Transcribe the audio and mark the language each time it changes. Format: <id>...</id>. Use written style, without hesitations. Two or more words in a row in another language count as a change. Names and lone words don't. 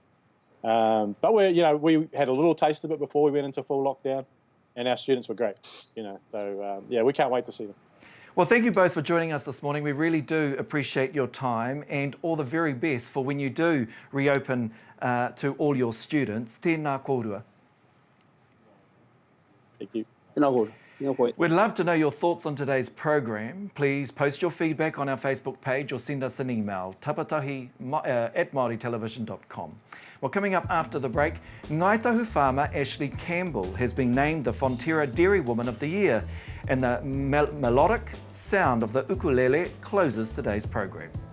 <en>But we had a little taste of it before we went into full lockdown, and our students were great, you know. So yeah, we can't wait to see them. Well, thank you both for joining us this morning. We really do appreciate your time, and all the very best for when you do reopen to all your students.</en> <mi>Tēnā kōrua.</mi> <en>Thank you. We'd love to know your thoughts on today's program. Please post your feedback on our Facebook page or send us an email, tapatahi@maoritelevision.com. Well, coming up after the break, Ngāi Tahu farmer Ash-Leigh Campbell has been named the Fonterra Dairywoman of the Year, and the melodic sound of the ukulele closes today's program.</en>